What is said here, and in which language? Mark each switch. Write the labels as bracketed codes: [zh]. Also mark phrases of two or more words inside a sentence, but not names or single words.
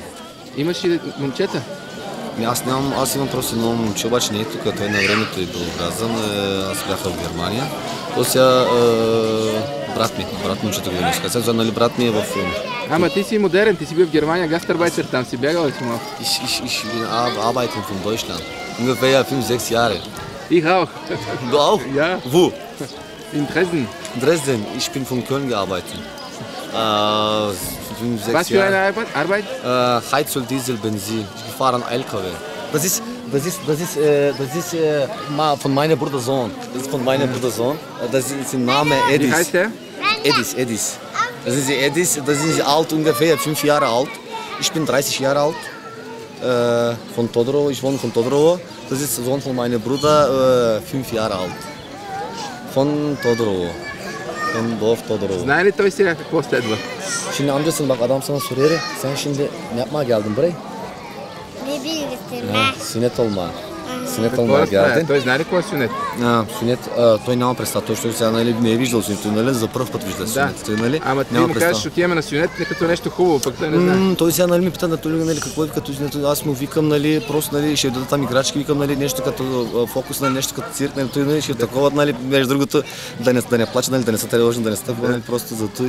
[bg] Имаш ли момчета? Аз имам просто едно момче, обаче не е тук, той на времето е бил образан, аз бях в Германия. То сега брат момчето го донеска. Сега, нали, брат ми е в... Ама ти си модерен, ти си бил в Германия, Гастарбайцер, там си бягал ли си малко? [de] Ich bin arbeiten von Deutschland. Ungefähr 5-6 Jahre. Ich auch. Du auch? Ja. Wo? In Dresden. Dresden, ich bin von Köln gearbeitet. 5-6 Was für eine Arbeit? Heizöl, Diesel, Benzin. Ich fahre einen LKW. Das ist von meinem Bruder Sohn. Das ist von meinem Bruder Sohn. Das ist der Name Edis. Wie heißt der? Edis. Das sind sie Edis. Das sind sie alt, ungefähr 5 Jahre alt. Ich bin 30 Jahre alt. Von Todorovo. Ich wohne von Todorovo. Das ist der Sohn von meinem Bruder, 5 Jahre alt. Von Todorovo. [bg] Знае ли той сега какво следва? [tr] Şimdi amcasın bak adam sana soruyor. Sen şimdi ne yapmaya geldin buraya? Ne bilirsin? Sünnet olma. Sünnet olma geldin. [bg] Той знае ли какво е сюнет? Сюнет, той няма представа. Той сега не е виждал сюнет. Той, нали, за първ път вижда сюнет. Нали? Ама ти му кажеш, отиваме на сюнет, като нещо хубаво, пък той не знае. Той сега, нали, ми пита, нали, какво е като сюнет. Аз му викам, нали, просто, нали, ще даде там играчки, викам, нали, нещо като фокус, нали, нещо като цирк, нали, той, нали, ще такова, нали, между другото, да не плаче, нали, да не са тревожни, да не са такова, нали, просто за той.